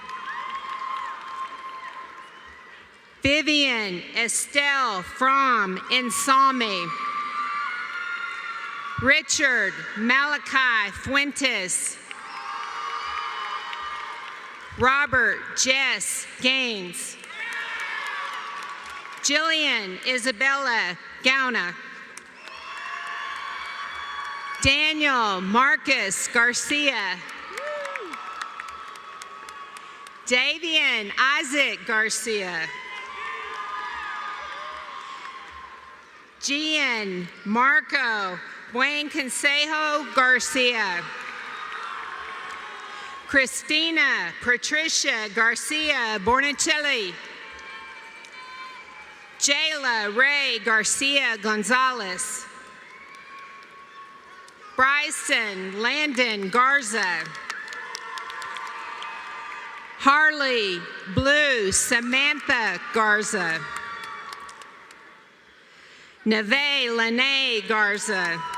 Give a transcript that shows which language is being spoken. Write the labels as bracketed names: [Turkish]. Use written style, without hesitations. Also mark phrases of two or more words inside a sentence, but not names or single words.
[English] Vivian Estelle Fromm Insami. Richard Malachi Fuentes. Robert Jess Gaines. Jillian Isabella Gauna. Daniel Marcus Garcia. Davian Isaac Garcia. Gian Marco Buen Consejo Garcia. Christina Patricia Garcia Bornicelli. Jayla Ray Garcia Gonzalez. Bryson Landon Garza. Harley Blue Samantha Garza. Neve Lene Garza.